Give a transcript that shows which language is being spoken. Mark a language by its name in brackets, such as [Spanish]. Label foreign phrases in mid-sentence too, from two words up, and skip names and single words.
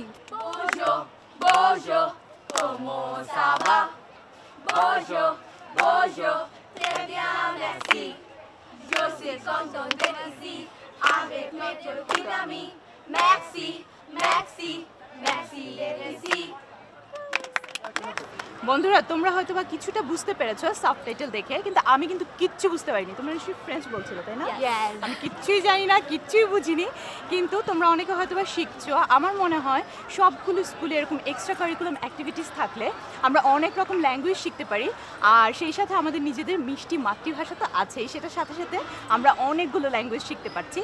[French] Bonjour, bonjour, comment ça va? Bonjour, bonjour, très bien, merci. Je suis content d'être ici avec mes petits amis. Merci, merci, merci d'être ici. [Bangla] বন্ধুরা তোমরা হয়তো বা কিছুটা বুঝতে পেরেছো সাবটাইটেল দেখে, কিন্তু আমি কিন্তু কিচ্ছু বুঝতে পারিনি। তোমরা নিশ্চয়ই ফ্রেঞ্চ বলছিলে তাই না? আমি কিচ্ছুই জানি না, কিচ্ছুই বুঝিনি, কিন্তু তোমরা অনেকে হয়তো বা শিখছো। আমার মনে হয় সবগুলো স্কুলে এরকম [English] extra curricular activities [Bangla] থাকলে আমরা অনেক রকম ল্যাঙ্গুয়েজ শিখতে পারি, আর সেই সাথে আমাদের নিজেদের মিষ্টি মাতৃভাষা তো আছেই, সেটার সাথে সাথে আমরা অনেকগুলো ল্যাঙ্গুয়েজ শিখতে পারছি।